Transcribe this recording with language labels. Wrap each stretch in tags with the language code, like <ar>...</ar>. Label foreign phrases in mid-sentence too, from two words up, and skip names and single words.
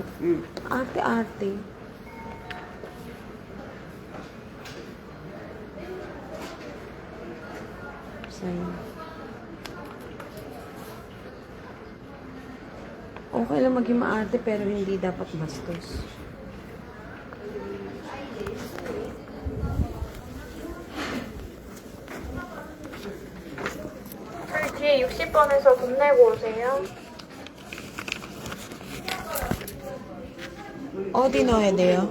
<tl>Arte-arte. Sign. Okay lang maging maarte pero hindi dapat bastos.</tl> <ko>저희 뒤에 60번에서 돈 내고 오세요. 어디 넣어야 돼요?</ko>